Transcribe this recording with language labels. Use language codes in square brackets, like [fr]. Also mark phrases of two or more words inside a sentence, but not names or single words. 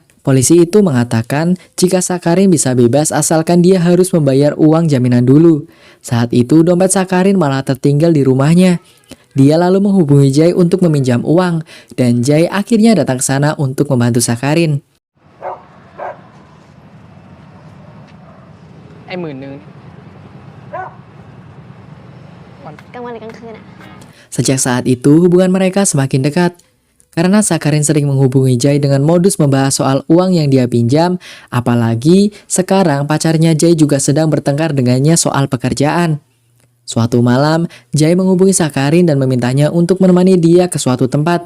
[id] Polisi itu mengatakan jika Sakarin bisa bebas asalkan dia harus membayar uang jaminan dulu. Saat itu dompet Sakarin malah tertinggal di rumahnya. Dia lalu menghubungi Jai untuk meminjam uang, dan Jai akhirnya datang ke sana untuk membantu Sakarin. [th] ไอ้10,000มัน กลางวันหรือกลางคืนอะ [id] Sejak saat itu, hubungan mereka semakin dekat. Karena Sakarin sering menghubungi Jay dengan modus membahas soal uang yang dia pinjam, apalagi sekarang pacarnya Jay juga sedang bertengkar dengannya soal pekerjaan. Suatu malam, Jay menghubungi Sakarin dan memintanya untuk menemani dia ke suatu tempat.